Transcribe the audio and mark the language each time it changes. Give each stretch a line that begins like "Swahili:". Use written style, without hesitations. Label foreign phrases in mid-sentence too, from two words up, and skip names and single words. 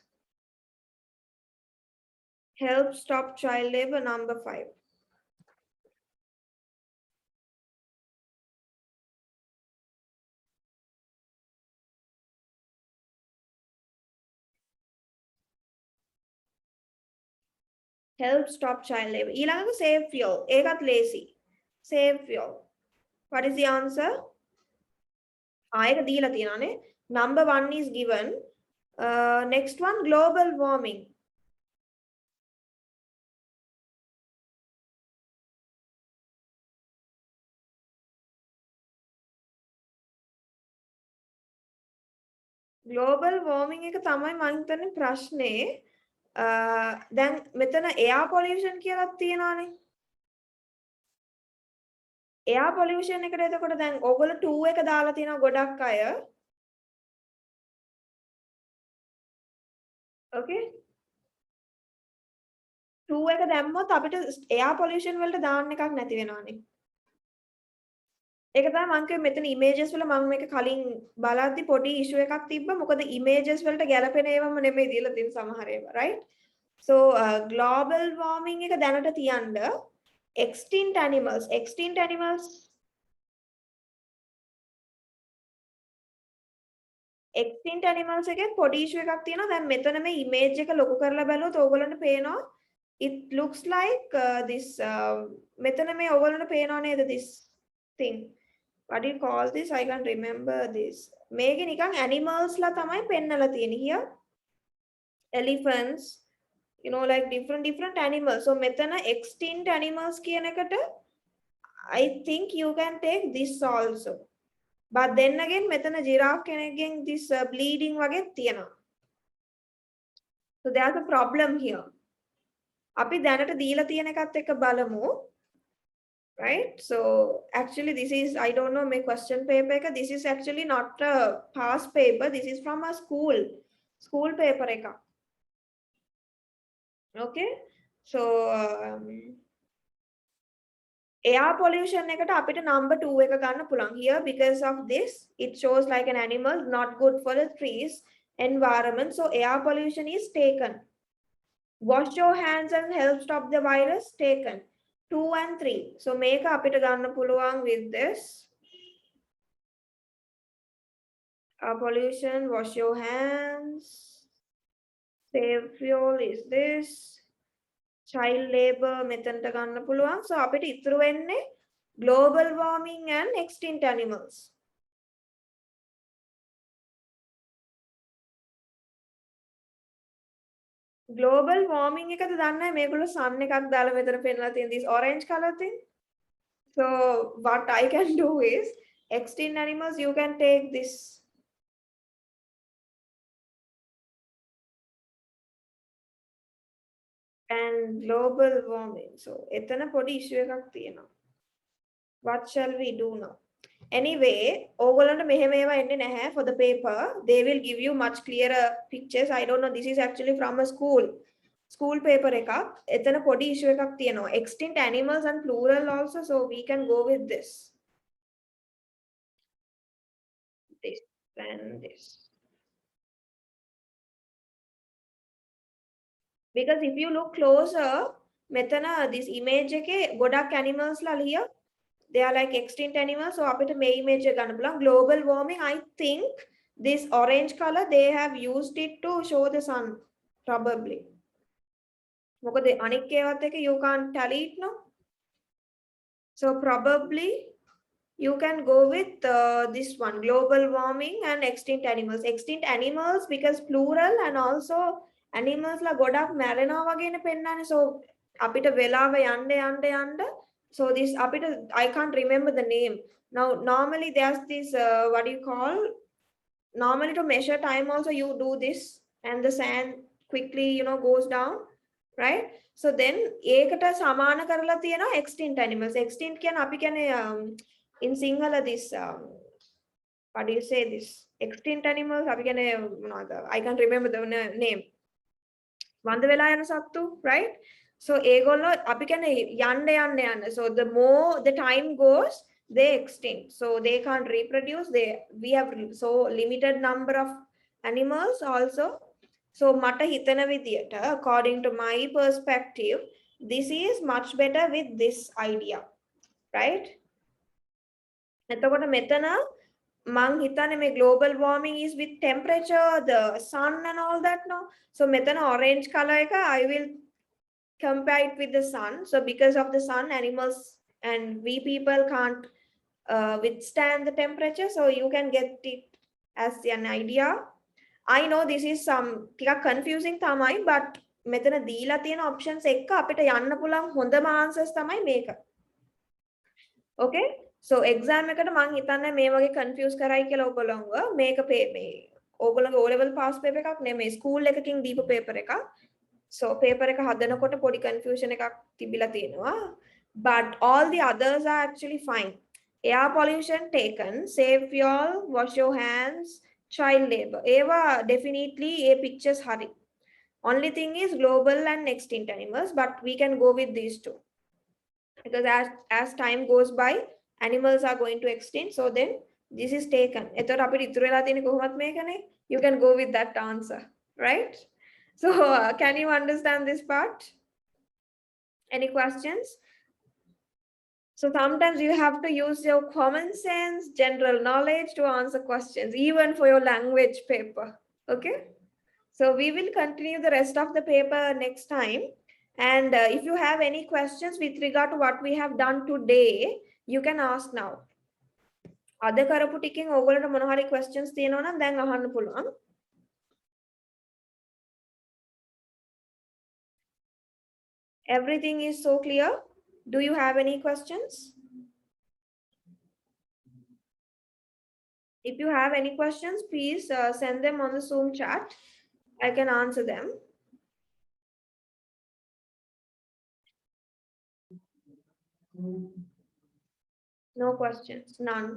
English: Help stop child labor, number 5. Help stop child labor. ඊළඟට save fuel. ඒකත් lazy. Save fuel. What is the answer?
Sinhala: ඒක දීලා තියෙනවානේ.
English: Number 1 is given. Next one, global warming. Global warming
Sinhala: එක තමයි මම හිතන්නේ ප්‍රශ්නේ. දැන් මෙතන
English: air pollution
Sinhala: කියලාත් තියෙනවානේ.
English: air pollution
Sinhala: එකට එතකොට දැන් ඕගොල්ලෝ 2 එක දාලා තියෙනවා ගොඩක් අය.
English: Okay?
Sinhala: 2 එක දැම්මොත් අපිට
English: air pollution
Sinhala: වලට දාන්න එකක් නැති වෙනවානේ. ඒක තමයි මම කිව්වේ මෙතන images වල මම මේක කලින් බලද්දි පොඩි issue එකක් තිබ්බා. මොකද images වලට ගැලපෙන ඒවාම නෙමෙයි දීලා තියෙන සමහර ඒවා,
English: right? So global warming
Sinhala: එක දැනට තියන්න
English: extinct animals
Sinhala: එකේ පොඩි issue එකක් තියෙනවා. දැන් මෙතන මේ image එක ලොකු කරලා බැලුවොත් ඕගොල්ලන්ට පේනවා
English: it looks like this
Sinhala: මෙතන මේ ඕගොල්ලන්ට පේනව නේද
English: this thing, what do you call this? I can't remember this.
Sinhala: මේකේ නිකන් animals ලා තමයි පෙන්නලා තියෙන්නේ.
English: Here elephants, like different animals. So මෙතන extinct animals
Sinhala: කියන එකට
English: I think you can take this also. But then again, මෙතන giraffe කෙනෙක්ගෙන් this bleeding
Sinhala: වගේ තියෙනවා.
English: So there's a problem here.
Sinhala: අපි දැනට දීලා තියෙන එකත් එක්ක බලමු.
English: Right? So actually this is, I don't know, my question paper එක. This is actually not a past paper. This is from a school paper එක. Okay? So air pollution
Sinhala: එකට අපිට number 2 එක ගන්න පුළුවන්.
English: Here because of this it shows like an animal, not good for the trees environment. So air pollution is taken. Wash your hands and help stop the virus, taken. 2 and 3. So
Sinhala: මේක අපිට ගන්න පුළුවන්
English: with this. Pollution, wash your hands. Save fuel is this. Child labor
Sinhala: මෙතනට ගන්න පුළුවන්.
English: So
Sinhala: අපිට ඉතුරු වෙන්නේ
English: global warming and extinct animals. Global warming
Sinhala: එකද දන්නේ මේගොල්ලෝ sun එකක් දාලා මෙතන පෙන්නලා තියෙන
English: this orange color thing. So what I can do is extinct animals, you can take this. And global warming. So එතන පොඩි issue එකක් තියෙනවා. What shall we do now? Anyway,
Sinhala: ඕගොල්ලන්ට මෙහෙම ඒවා එන්නේ නැහැ
English: for the paper. They will give you much clearer pictures. I don't know, this is actually from a school paper එකක්.
Sinhala: එතන පොඩි issue එකක් තියෙනවා.
English: Extinct animals and plural also, so we can go with this. This and this. Because if you look closer, මෙතන this image
Sinhala: එකේ ගොඩක්
English: animals ලා here. They are like extinct animals.
Sinhala: So අපිට මේ image එක ගන්න පුළුවන්.
English: Global warming, I think this orange color they have used it to show the sun probably.
Sinhala: මොකද අනික් ඒවාත් එක
English: you can't tally it, no? So probably you can go with this one, global warming and extinct animals. Extinct animals because plural, and also animals la
Sinhala: ගොඩක් මැරෙනවා වගේනේ පෙන්නන්නේ.
English: So
Sinhala: අපිට වෙලාව යන්න
English: so this අපිට I can't remember the name. Now normally there's this what do you call, normally to measure time also you do this and the sand quickly goes down, right?
Sinhala: So then ඒකට සමාන කරලා තියෙනවා
English: extinct animals. Extinct
Sinhala: කියන්නේ අපි කියන්නේ
English: in Sinhala this what do you say, this extinct animals
Sinhala: අපි කියන්නේ මොනවද,
English: I can't remember the name.
Sinhala: වන්ද වෙලා යන සත්තු,
English: right? So
Sinhala: ඒගොල්ලෝ අපි කියන්නේ යන්න.
English: So the more the time goes, they extinct. So they can't reproduce. We have so limited number of animals also.
Sinhala: So මට හිතන විදියට,
English: according to my perspective, this is much better with this idea, right?
Sinhala: එතකොට මෙතන මං හිතන්නේ මේ
English: global warming is with temperature, the sun and all that, no? So මෙතන orange color එක I will compare it with the sun. So because of the sun, animals and we people can't withstand the temperature. So you can get it as an idea. I know this is some
Sinhala: ටිකක් confusing තමයි, but මෙතන දීලා තියෙන options එක අපිට යන්න පුළුවන් හොඳම answers තමයි මේක.
English: Okay? So
Sinhala: exam එකට මං හිතන්නේ මේ වගේ confuse කරයි කියලා ඔයගොල්ලෝව. මේක මේ ඔයගොල්ලෝගේ
English: O level pass paper
Sinhala: එකක් නෙමෙයි, school එකකින් දීපු paper එකක්. So paper එක හදනකොට පොඩි confusion එකක් තිබිලා තියෙනවා.
English: But all the others are actually fine. Air pollution taken, save fuel, wash your hands, child labor. Eva definitely a pictures hurry. Only thing is global and extinct animals, but we can go with these two. Because as time goes by, animals are going to extinct. So then this is taken.
Sinhala: එතකොට අපිට ඉතුරු වෙලා තියෙන්නේ කොහොමත් මේකනේ.
English: You can go with that answer, right? So can you understand this part? Any questions? So sometimes you have to use your common sense, general knowledge to answer questions, even for your language paper. Okay? So we will continue the rest of the paper next time. And if you have any questions with regard to what we have done today, you can ask now.
Sinhala: අද කරපු ටිකෙන් ඕගොල්ලන්ට මොන හරි questions තියෙනවා නම් දැන් අහන්න පුළුවන්.
English: Everything is so clear. Do you have any questions? If you have any questions, please send them on the Zoom chat. I can answer them. No questions, none.